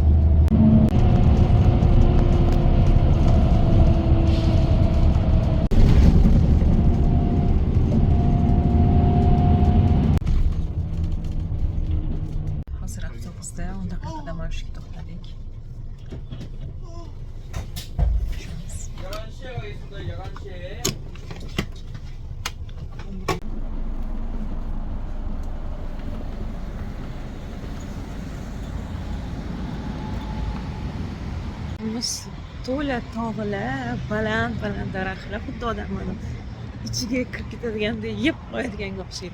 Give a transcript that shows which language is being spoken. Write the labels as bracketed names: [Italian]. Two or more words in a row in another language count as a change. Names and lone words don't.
[Uzbek] Hozir avtobusda 10 daqiqa dam olishga to'xtadik. [Korean] 11시에 가겠습니다. 11시에. [Uzbek] To'la tog'lar, baland daraxtlar, xuddi odamlarni ichiga kirib ketadigandek yeb qo'yadiganga o'xshaydi.